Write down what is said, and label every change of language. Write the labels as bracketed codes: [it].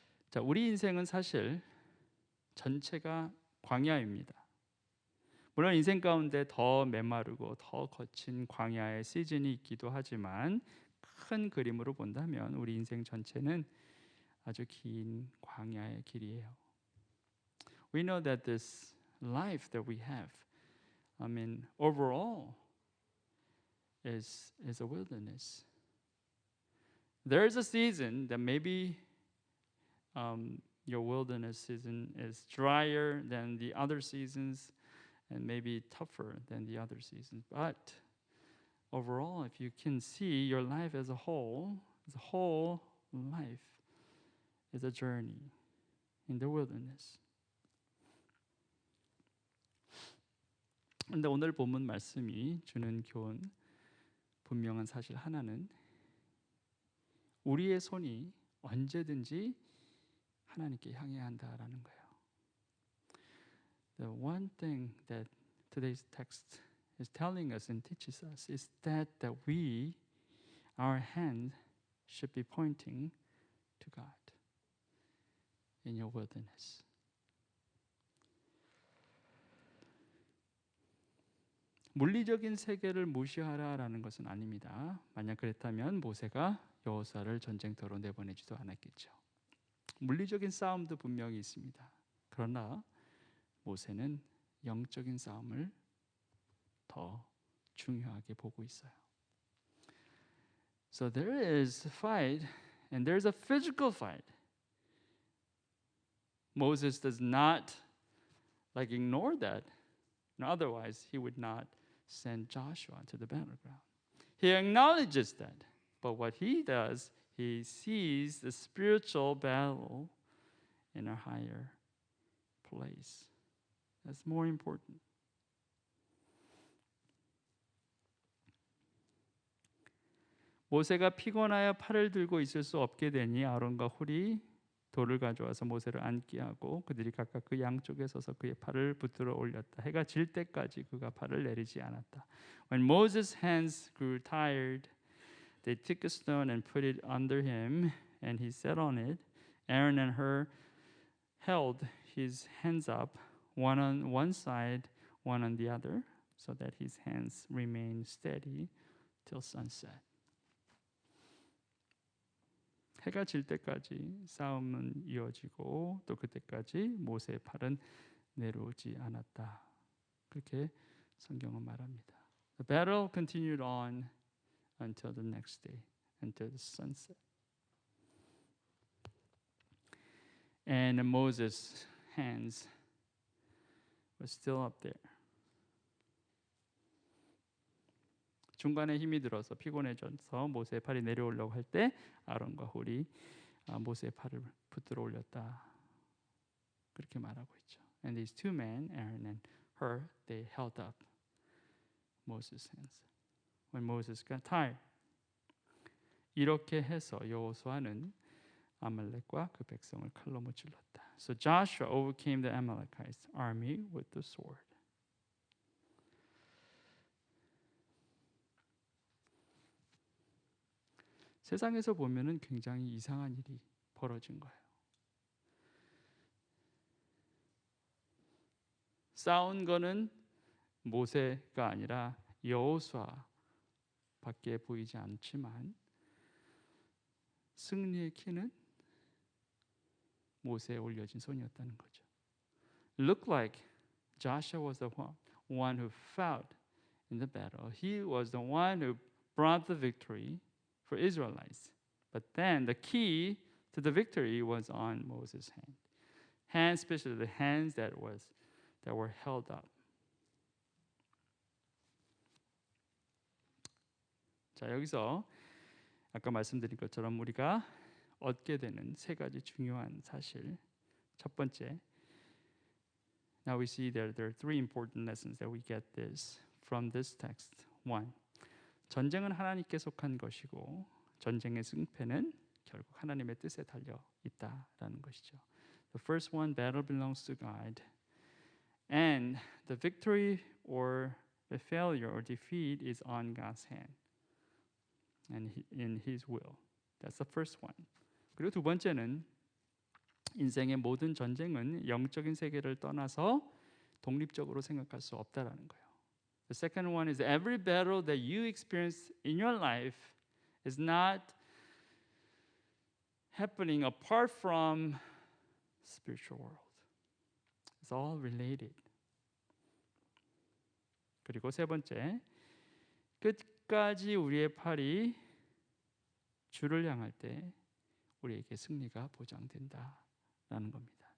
[ko] 자, 우리 인생은 사실 전체가 광야입니다. 물론 인생 가운데 더 메마르고 더 거친 광야의 시즌이 있기도 하지만 큰 그림으로 본다면 우리 인생 전체는 아주 긴 광야의 길이에요. [en] We know that this life that we have, I mean, overall, is a wilderness. There is a season that maybe your wilderness season is drier than the other seasons and maybe tougher than the other seasons. But overall, if you can see your life as a whole life is a journey in the wilderness. [ko] 그런데 오늘 본문 말씀이 주는 교훈, 분명한 사실 하나는 우리의 손이 언제든지 하나님께 향해야 한다라는 거예요. [en] the one thing that today's text is telling us and teaches us is that our hand should be pointing to God in your wilderness. [ko] 물리적인 세계를 무시하라라는 것은 아닙니다. 만약 그랬다면 모세가 여호수아를 전쟁터로 내보내지도 않았겠죠. 물리적인 싸움도 분명히 있습니다. 그러나 모세는 영적인 싸움을 더 중요하게 보고 있어요. [en] So there is a fight and there's a physical fight. Moses does not ignore that. And otherwise, he would not send Joshua to the battleground. He acknowledges that. But what he does, he sees the spiritual battle in a higher place. That's more important. [ko] 모세가 피곤하여 팔을 들고 있을 수 없게 되니 아론과 훌이 돌을 가져와서 모세를 앉게 하고 그들이 각각 그 양쪽에 서서 그의 팔을 붙들어 올렸다. 해가 질 때까지 그가 팔을 내리지 않았다. [en] When Moses' hands grew tired, they took a stone and put it under him, and he sat on it. Aaron and Hur held his hands up, one on one side, one on the other, so that his hands remained steady till sunset. [ko] 해가 질 때까지 싸움은 이어지고 또 그때까지 모세의 팔은 내려오지 않았다. 그렇게 성경은 말합니다. [en] The battle continued on until the next day, until the sunset. And Moses' hands were still up there. [ko] 중간에 힘이 들어서 피곤해져서 모세의 팔이 내려오려고 할 때 아론과 훌이 모세의 팔을 붙들어 올렸다. 그렇게 말하고 있죠. [en] And these two men, Aaron and Hur, they held up Moses' hands when Moses got tired. [ko] 이렇게 해서 여호수아는 아말렉과 그 백성을 칼로 무찔렀다. [en] So Joshua overcame the Amalekites' army with the sword. [ko] 세상에서 보면은 굉장히 이상한 일이 벌어진 거예요. 싸운 거는 모세가 아니라 여호수아밖에 보이지 않지만 승리의 키는 모세에 올려진 손이었다는 거죠. [en] Looked like Joshua was the one who fought in the battle. He was the one who brought the victory for Israelites. But then the key to the victory was on Moses' hand. Hands, especially the hands that were held up. [ko] 자, 여기서 아까 말씀드린 것처럼 우리가 얻게 되는 세 가지 중요한 사실. 첫 번째, [en] now we see there are three important lessons that we get this from this text. One, [ko] 전쟁은 하나님께 속한 것이고 전쟁의 승패는 결국 하나님의 뜻에 달려 있다라는 것이죠. [en] The first one, battle belongs to God, and the victory or the failure or defeat is on God's hand and in His will. That's the first one. [ko] 그리고 두 번째는 인생의 모든 전쟁은 영적인 세계를 떠나서 독립적으로 생각할 수 없다라는 거예요. [en] The second one is every battle that you experience in your life is not happening apart from spiritual world. It's all related. [ko] 그리고 세 번째, 끝까지 우리의 팔이 주를 향할 때 우리에게 승리가 보장된다라는 겁니다.